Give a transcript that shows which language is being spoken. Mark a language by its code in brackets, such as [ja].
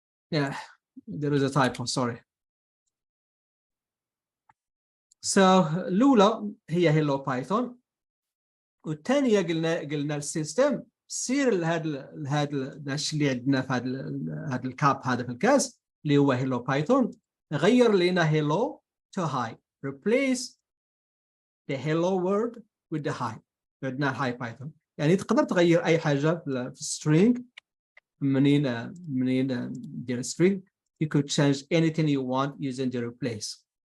[en] Yeah, there is a typo, sorry. [ar] So الأولى هي hello Python. والثانية قلنا السيستم سير لهذا الشيء اللي عندنا في هذا الكاب هذا في الكاس اللي هو hello Python. غير لنا [en] hello to hi. Replace the hello word with the hi. عندنا hi Python. [ar] يعني تقدر تغير أي حاجة في string. منين دير string. [en] You could change anything you want using the replace.